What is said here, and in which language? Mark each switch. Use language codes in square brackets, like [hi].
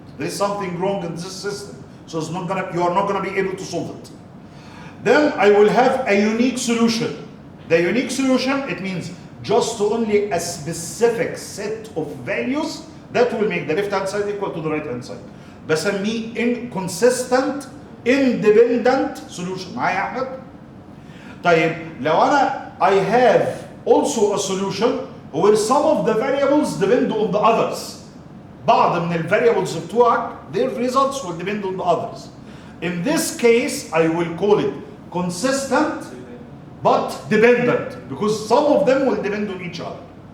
[en] There is something wrong in this system. So it's not gonna, you are not going to be able to solve it. Then I will have a unique solution. The unique solution, it means just only a specific set of values that will make the left hand side equal to the right hand side. [ar] بسميه [en] inconsistent independent solution. [ar] معايا يا أحمد؟ طيب لو انا [en] I have also a solution where some of the variables depend on the others. [ar] بعض من ال [en] variables [ar] بتوعك [en] their results will depend on the others. In this case I will call it consistent but dependent because some of them will depend on each other.